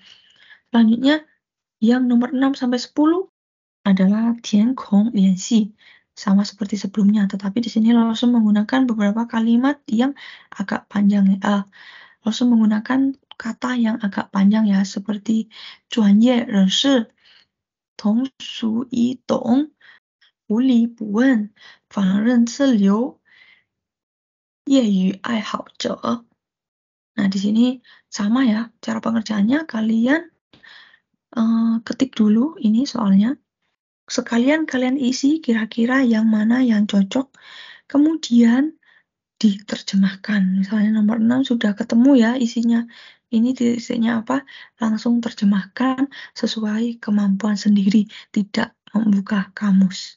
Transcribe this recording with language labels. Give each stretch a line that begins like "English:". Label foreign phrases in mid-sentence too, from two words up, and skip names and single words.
Indonesian: Selanjutnya yang nomor 6 sampai 10 adalah
Chinese: 填空练习,
Indonesian: sama seperti sebelumnya, tetapi di sini langsung menggunakan beberapa kalimat yang agak panjang ya. Langsung menggunakan kata yang agak panjang ya, seperti
Chinese: 专业人士 同属一懂 无理不问 放任自流 业余爱好者.
Indonesian: Nah, di sini sama ya cara pengerjaannya, kalian ketik dulu ini soalnya, sekalian kalian isi kira-kira yang mana yang cocok, kemudian diterjemahkan. Misalnya nomor 6 sudah ketemu ya isinya, ini isinya apa, langsung terjemahkan sesuai kemampuan sendiri, tidak membuka kamus.